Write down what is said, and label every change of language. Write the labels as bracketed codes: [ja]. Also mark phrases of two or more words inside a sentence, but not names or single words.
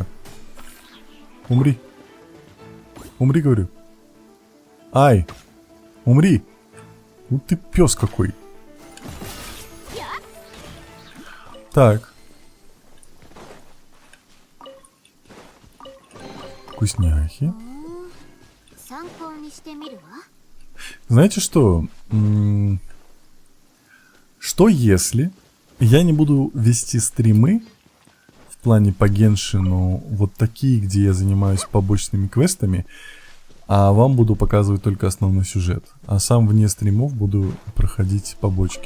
[ru] Умри. Умри, говорю. Ай, умри. Ну ты пес какой. Так. Вкусняхи. [ja] 参考にしてみるわ。 [ru] Знаете что? Что если я не буду вести стримы в плане по Геншину вот такие, где я занимаюсь побочными квестами, а вам буду показывать только основной сюжет, а сам вне стримов буду проходить побочки?